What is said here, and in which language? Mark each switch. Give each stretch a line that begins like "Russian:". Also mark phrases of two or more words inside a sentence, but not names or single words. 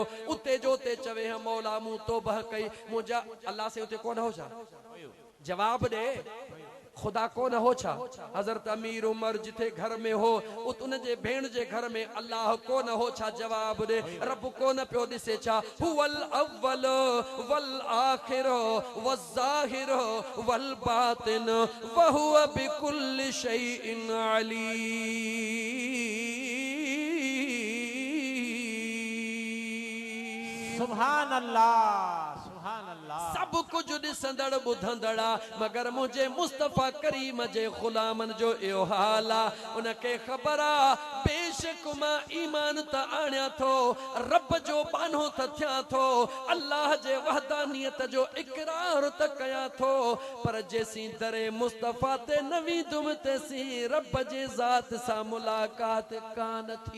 Sindhi: उते जो ते चवे ह मौला मूं तौबह कई, मुंहिंजा अल्लाह से उते कोन हो छा? जवाब ॾे, खुदा कोन हो छा? हज़रत अमीर उमर जिथे घर में हो, उन जे भेण जे घर में अल्लाह कोन हो छा? जवाब ॾे, रब कोन पियो ॾिसे छा?
Arabic: هو الأول والآخر والظاهر والباطن وهو بكل شيء عليم. سبحان الله، سبحان الله.
Sindhi: सब कुछ ॾिसंदड़ ॿुधंदड़ मगर मुंहिंजे मुस्तफ़ा करीम जे ग़ुलामन जो इहो हाल आहे। उनखे ख़बर आहे बेशक मां ईमान त आणियां थो, रब जो बानो त थियां थो, अल्लाह जे वहदानियत जो इक़रार त कयां थो, पर जेसीं दरे मुस्तफ़ा ते न वेंदुमि तेसीं रब जे ज़ात सां मुलाक़ात कान थींदी।